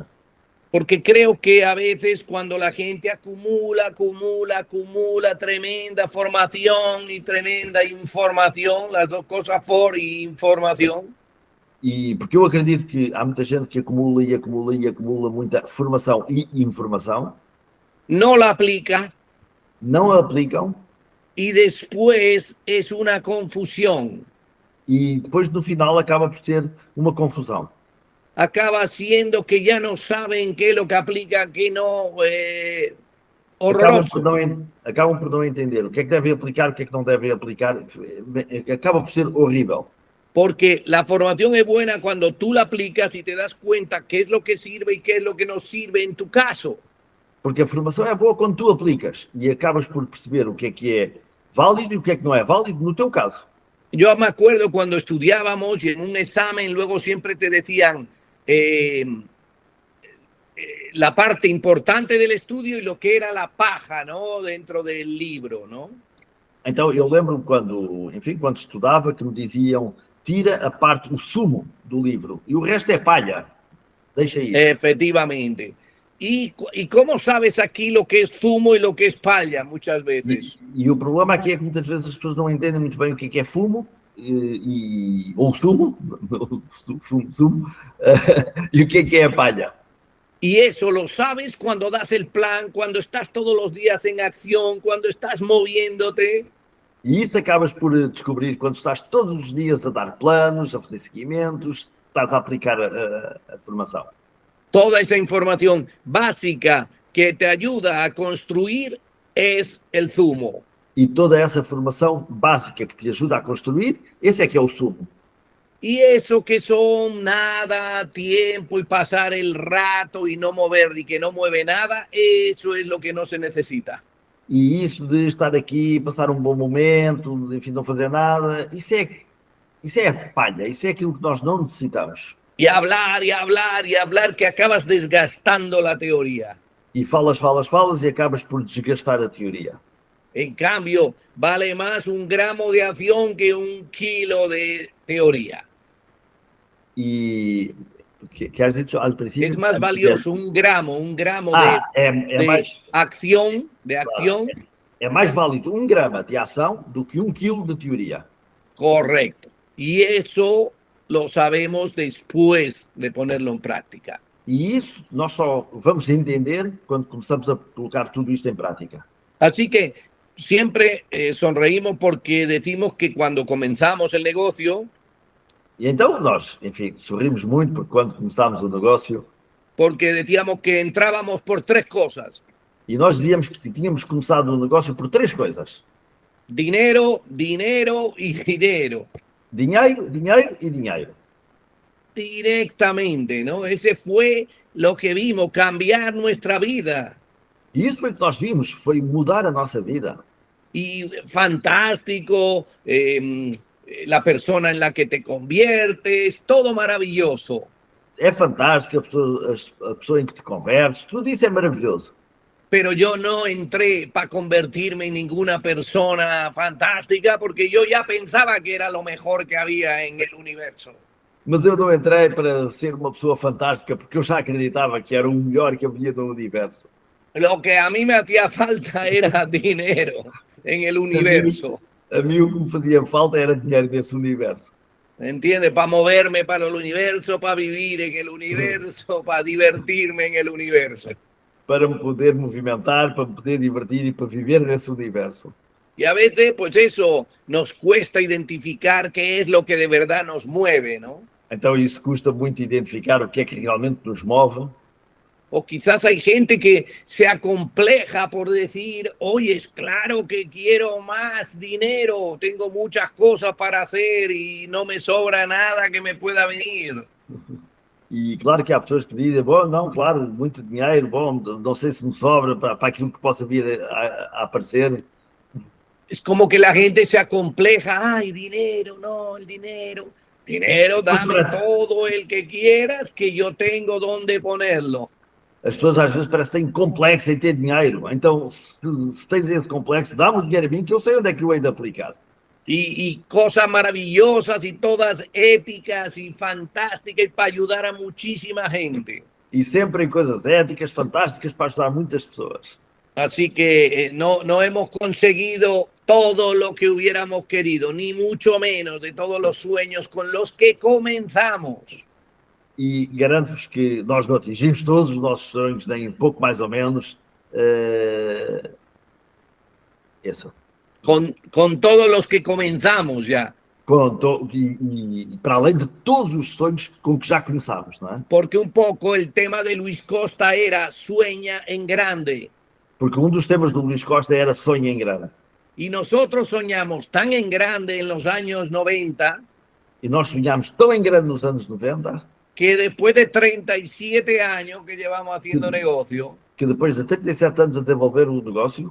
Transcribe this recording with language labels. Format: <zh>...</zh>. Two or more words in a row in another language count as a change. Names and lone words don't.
<es>Porque creo que a veces cuando la gente acumula tremenda formación y tremenda información, las dos cosas, información,</es> <pt>E porque eu acredito que há muita gente que acumula e acumula e acumula muita formação e informação,</pt> <es>no la aplica</es> <pt>não a aplicam</pt> <es>y después es una confusión.</es> <pt>e depois no final acaba por ser uma confusão.</pt> <es>Acaba siendo que ya no saben qué es lo que aplica, qué no. Horroroso.</es> <pt>Acabam por não entender o que é que devem aplicar, o que é que não devem aplicar. Acaba por ser horrível.</pt> <es>Porque la formación es buena cuando tú la aplicas y te das cuenta qué es lo que sirve y qué es lo que no sirve en tu caso.</es> <pt>Porque a formação é boa quando tu aplicas e acabas por perceber o que é válido e o que é que não é válido no teu caso.</pt> <es>Yo me acuerdo cuando estudiábamos y en un examen luego siempre te decían la parte importante del estudio y lo que era la paja, ¿no? Dentro del libro, ¿no?</es> <pt>Então eu lembro-me quando estudava que me diziam tira a parte, o sumo do livro e o resto é palha, deixa aí.</pt> <es>Efectivamente. ¿Y cómo sabes aquí lo que es zumo y lo que es palla muchas veces?</es> <pt>E o problema aqui é que muitas vezes as pessoas não entendem muito bem o que é fumo ou sumo, e o que é a palha.</pt> <es>Y eso lo sabes cuando das el plan, cuando estás todos los días en acción, cuando estás moviéndote.</es> <pt>E isso acabas por descobrir quando estás todos os dias a dar planos, a fazer seguimentos, estás a aplicar a formação.</pt> <es>Toda esa información básica que te ayuda a construir es el zumo.</es> <pt>E toda essa formação básica que te ajuda a construir, esse é que é o sumo.</pt> <es>Y eso que son nada, tiempo y pasar el rato y no mover y que no mueve nada, eso es lo que no se necesita.</es> <pt>E isso de estar aqui, passar um bom momento, enfim, não fazer nada, isso é palha, isso é aquilo que nós não necessitamos.</pt> <es>Y hablar, que acabas desgastando la teoría.</es> <pt>E falas e acabas por desgastar a teoria.</pt> <es>En cambio, vale más un gramo de acción que un kilo de teoría. E que has dicho al principio? Es más valioso un gramo de</es> <pt>mais,</pt> <es>acción,</es> <pt>é mais válido 1 grama de ação do que 1 quilo de teoria.</pt> <es>Correcto. Y eso lo sabemos después de ponerlo en práctica.</es> <pt>E isso nós só vamos entender quando começamos a colocar tudo isto em prática.</pt> <es>Así que siempre sonreímos porque decimos que cuando comenzamos el negocio,</es> <pt>E então nós, enfim, sorrimos muito porque quando começámos o negócio,</pt> <es>porque decíamos que entrábamos por 3 cosas.</es> <pt>e nós dizíamos que tínhamos começado o negócio por 3 coisas.</pt> <es>Dinero, dinero y dinero.</es> <pt>Dinheiro, dinheiro e dinheiro.</pt> <es>Directamente, ¿no? Ese fue lo que vimos, cambiar nuestra vida.</es> <pt>E isso foi o que nós vimos, foi mudar a nossa vida.</pt> <es>Y fantástico, la persona en la que te conviertes, todo maravilloso.</es> <pt>É fantástico a pessoa em que te convertes, tudo isso é maravilhoso.</pt> <es>Pero yo no entré para convertirme en ninguna persona fantástica porque yo ya pensaba que era lo mejor que había en el universo.</es> <pt>Mas eu não entrei para ser uma pessoa fantástica porque eu já acreditava que era o melhor que havia no universo.</pt> <es>Lo que a mí me hacía falta era dinero en el universo.</es> <pt>A mim o que me fazia falta era dinheiro nesse universo.</pt> <es>¿entiendes? Para moverme para el universo, para vivir en el universo, para divertirme en el universo.</es> <pt>Para me poder movimentar, para me poder divertir e para viver nesse universo.</pt> <es>Y a veces, pues eso, nos cuesta identificar qué es lo que de verdad nos mueve, ¿no?</es> <pt>Então isso custa muito identificar o que é que realmente nos move.</pt> <es>O quizás hay gente que se acompleja por decir, oye, es claro que quiero más dinero, tengo muchas cosas para hacer y no me sobra nada que me pueda venir.</es> <pt>E claro que há pessoas que dizem, bom, não, claro, muito dinheiro, bom, não sei se me sobra para aquilo que possa vir a aparecer.</pt> <es>Es como que la gente se acompleja, ay, dinero, no, el dinero. Dinero, dame todo el que quieras, que yo tengo donde ponerlo.</es> <pt>As pessoas às vezes parecem que têm complexo em ter dinheiro. Então, se tens esse complexo, dá-me o dinheiro a mim que eu sei onde é que eu hei de aplicar.</pt> <es>Y cosas maravillosas y todas éticas y fantásticas para ayudar a muchísima gente.</es> <pt>E sempre em coisas éticas, fantásticas, para ajudar muitas pessoas.</pt> <es>Así que no hemos conseguido todo lo que hubiéramos querido, ni mucho menos de todos los sueños con los que comenzamos.</es> <pt>E garanto-vos que nós não atingimos todos os nossos sonhos, nem pouco mais ou menos. Isso.</pt> <es>Con todos los que comenzamos ya.</es> <pt>E para além de todos os sonhos com que já começámos, não é?</pt> <es>Porque un poco el tema de Luis Costa era sueña en grande.</es> <pt>Porque um dos temas do Luís Costa era sonho em grande.</pt> <es>Y nosotros soñamos tan en grande en los años 90</es> <pt>E nós sonhámos tão em grande nos anos 90</pt> <es>que después de 37 años que llevamos haciendo negocio,</es> <pt>que depois de 37 anos a desenvolver o negócio</pt>